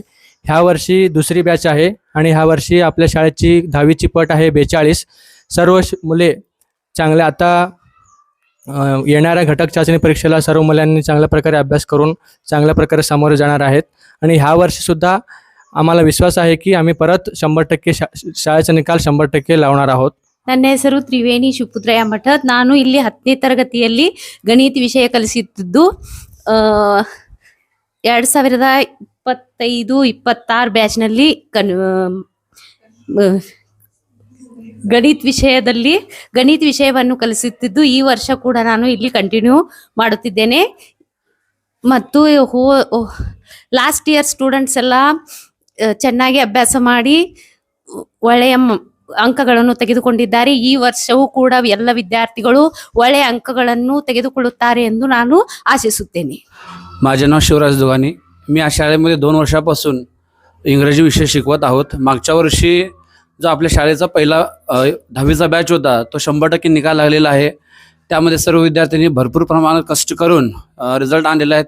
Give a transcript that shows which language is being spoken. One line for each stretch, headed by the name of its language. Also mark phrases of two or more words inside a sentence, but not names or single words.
Marathi: ह्या वर्षी दुसरी बॅच आहे आणि ह्या वर्षी आपल्या शाळेची 10वीची पट आहे 42. सर्व मुले चांगल्या आता येणाऱ्या घटक चाचणी परीक्षेला सर्व मुलांनी चांगल्या प्रकारे अभ्यास करून चांगल्या प्रकारे सामोरे जाणार आहेत. आणि ह्या वर्षीसुद्धा आम्हाला विश्वास आहे की आम्ही परत 100%
Kannada: ಶಾಲೆಯ ನಿಕಾಲ್
Marathi: 100% लावणार आहोत.
Kannada: ನನ್ನ ಹೆಸರು ತ್ರಿವೇಣಿ ಶಿವಪುತ್ರಯ್ಯ ಮಠದ್. ನಾನು ಇಲ್ಲಿ 10ನೇ ತರಗತಿಯಲ್ಲಿ ಗಣಿತ ವಿಷಯ ಕಲಿಸುತ್ತಿದ್ದು 2025-26 ಬ್ಯಾಚ್ನಲ್ಲಿ ಗಣಿತ ವಿಷಯವನ್ನು ಕಲಿಸುತ್ತಿದ್ದು ಈ ವರ್ಷ ಕೂಡ ನಾನು ಇಲ್ಲಿ ಕಂಟಿನ್ಯೂ ಮಾಡುತ್ತಿದ್ದೇನೆ. ಮತ್ತು
English: last year students
Kannada: ಎಲ್ಲ ಚೆನ್ನಾಗಿ ಅಭ್ಯಾಸ ಮಾಡಿ ಒಳ್ಳೆಯ ಅಂಕಗಳನ್ನು ತೆಗೆದುಕೊಂಡಿದ್ದಾರೆ. ಈ ವರ್ಷವೂ ಕೂಡ ಎಲ್ಲ ವಿದ್ಯಾರ್ಥಿಗಳು ಒಳ್ಳೆಯ ಅಂಕಗಳನ್ನು ತೆಗೆದುಕೊಳ್ಳುತ್ತಾರೆ ಎಂದು ನಾನು ಆಶಿಸುತ್ತೇನೆ.
Marathi: माझे नाव शिवराज दुगानी. मी या शाळेमध्ये 2 वर्षापासून इंग्रजी विषय शिकवत आहोत. मागच्या वर्षी जो आपल्या शाळेचा पहिला 10वीचा बॅच होता तो 100% निकाल लागलेला आहे. त्यामध्ये सर्व विद्यार्थ्यांनी भरपूर प्रमाणात कष्ट करून रिझल्ट आणलेला आहे.